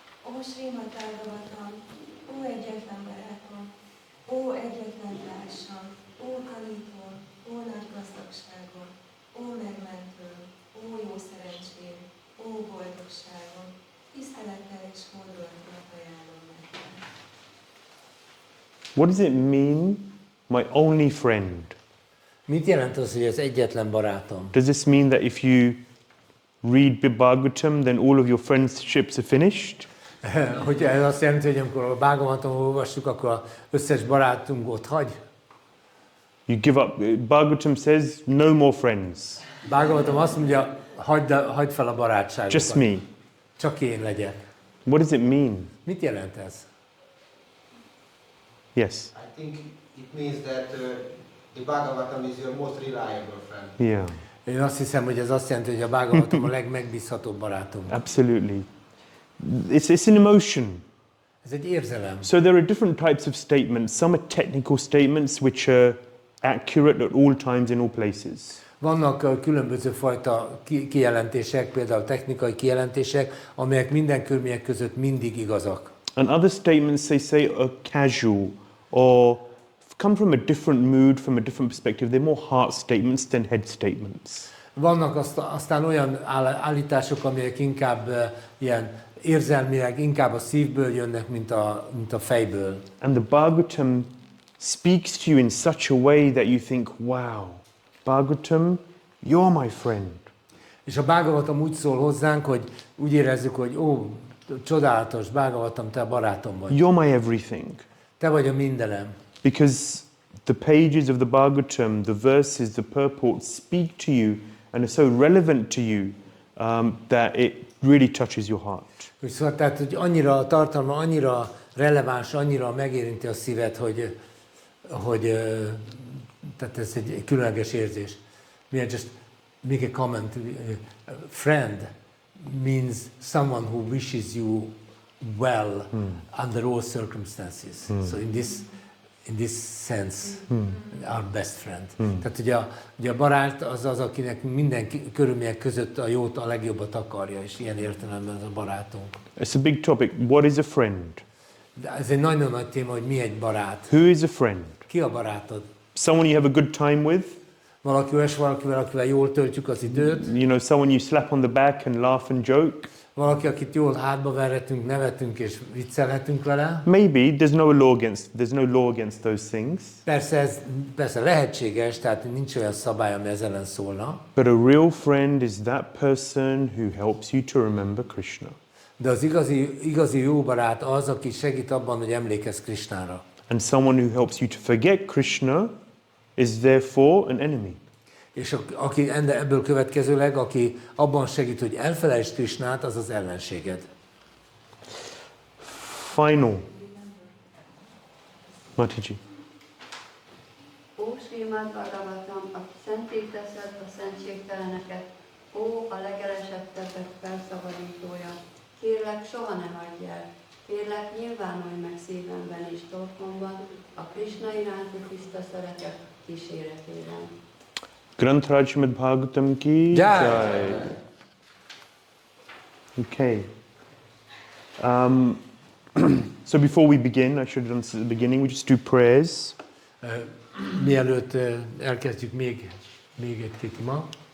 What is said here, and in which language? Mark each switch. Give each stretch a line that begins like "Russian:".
Hungarian: Ó Śrīmad-Bhāgavatam, ó egyetlen barátom, ó egyetlen társam, ó tanító, ó nagy gazdagságom, ó megmentőm, ó jó szerencsém, ó boldogságom, tisztelettel és hódolattal ajánlom neked.
English: What does it mean, my only friend?
Hungarian: Mit jelent az, hogy az egyetlen barátom?
English: Does this mean that if you read Bhagavatam, then all of your friendships are finished?
Hungarian: Hogy ez azt jelenti, hogy amikor a Bhagavatamot olvassuk, akkor az összes barátunk ott hagy?
English: You give up. Bhagavatam says, no more friends.
Hungarian: Bhagavatam azt mondja, hagyd fel a barátságokat.
English: Just me.
Hungarian: Csak én legyek.
English: What does it mean?
Hungarian: Mit jelent ez?
English: Yes. I think it means that the Bhagavatam is your most reliable friend. Yeah.
Hungarian: Én azt hiszem, hogy ez azt jelenti, hogy a Bhagavatam a legmegbízhatóbb barátunk.
English: Absolutely. It's an emotion.
Hungarian: Ez egy érzelem.
English: So there are different types of statements. Some are technical statements which are accurate at all times in all places.
Hungarian: Vannak különböző fajta kijelentések, például technikai kijelentések, amelyek minden körülmények között mindig igazak.
English: And other statements they say are casual or come from a different mood, from a different perspective. They're more heart statements than head statements.
Hungarian: Vannak aztán olyan állítások, amelyek inkább ilyen érzelmileg, inkább a szívből jönnek, mint a fejből.
English: And the Bhagavatam speaks to you in such a way that you think, wow, Bhagavatam, you're my friend.
Hungarian: És a Bhagavatam úgy szól hozzánk, hogy úgy érezzük, hogy ó, csodálatos, Bhagavatam, te a barátom vagy.
English: You're my everything.
Hungarian: te vagy a mindenem.
English: Because the pages of the Bhagavatam, the verses, the purports speak to you and are so relevant to you that it really touches your heart.
Hungarian: Szóval tehát, hogy annyira a tartalma, annyira releváns, annyira megérinti a szíved, hogy tehát ez egy különleges érzés.
English: We just make a comment. Friend means someone who wishes you well under all circumstances. So in this sense, our best friend.
Hungarian: Tehát ugye a barát az az, akinek minden körülmények között a jót, a legjobbat akarja, és ilyen értelemben az a barátunk.
English: It's a big topic. What is a friend?
Hungarian: De ez egy nagyon nagy téma, hogy mi egy barát.
English: Who is a friend?
Hungarian: Ki a barátod?
English: Someone you have a good time with?
Hungarian: Valakivel, akivel jól töltjük az időt.
English: You know, someone you slap on the back and laugh and joke?
Hungarian: Valaki, akit jól hátba verhetünk, nevetünk és viccelhetünk vele.
English: Maybe there's no law against those things.
Hungarian: Persze lehetséges, tehát nincs olyan szabály, ami ezzel ellen szólna.
English: But a real friend is that person who helps you to remember Krishna.
Hungarian: De az igazi jó barát az, aki segít abban, hogy emlékezz Krishnára.
English: And someone who helps you to forget Krishna is therefore an enemy.
Hungarian: És aki ebből következőleg, aki abban segít, hogy elfelejtsd Krishnát, az az ellenséged.
English: Final. Mataji.
Hungarian: Ó, Śrīmad-Bhāgavatam, aki szenté teszed a szentségteleneket, ó, a legelesettebbek felszabadítója, kérlek, soha ne hagyj el, kérlek, nyilvánulj meg szívemben és torkomban a Krishna iránti tiszta szeretet kíséretében.
Hindi: Granth Śrīmad-Bhāgavatam ki jai.
English: Okay. So before we begin, I should have done this at the beginning, we just do prayers.
Hungarian: Mielőtt elkezdjük még egy-két ima.